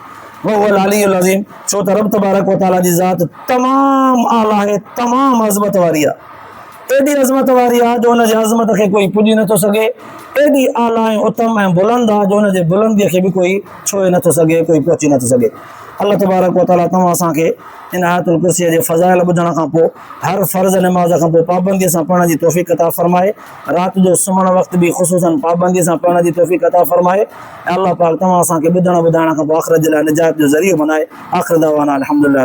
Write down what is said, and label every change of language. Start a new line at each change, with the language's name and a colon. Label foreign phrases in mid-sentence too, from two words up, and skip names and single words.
Arabic: وهو العلي العظيم,
Sindhi: छो त रब तबारक व तआला जी ज़ात तमामु आला आहे, तमामु अज़मत वारी आहे। एॾी अज़मत वारी आहे जो हुनजे अज़मत खे कोई पुॼी नथो सघे, एॾी आला ऐं उत्तम ऐं बुलंद आहे जो हुनजे बुलंदीअ खे बि कोई छुए नथो सघे, कोई पहुची नथो सघे। अल्लाह तबारक व तआला तव्हां असांखे इन आयतुल कुर्सीअ जे फ़ज़ाइल ॿुधण खां पोइ हर फ़र्ज़ नमाज़ खां पोइ पाबंदीअ सां पढ़ण जी तौफ़ीक़ अता फ़रमाए, राति जो सुम्हण वक़्तु बि ख़ुसूसन पाबंदीअ सां पढ़ण जी तौफ़ीक़ अता फ़रमाए। ऐं अल्लाह पाक तव्हां असांखे ॿुधण ॿुधाइण खां पोइ आख़िरत जे लाइ निजात जो ज़रियो बनाए।
Arabic: آخر دعوانا الحمد لله.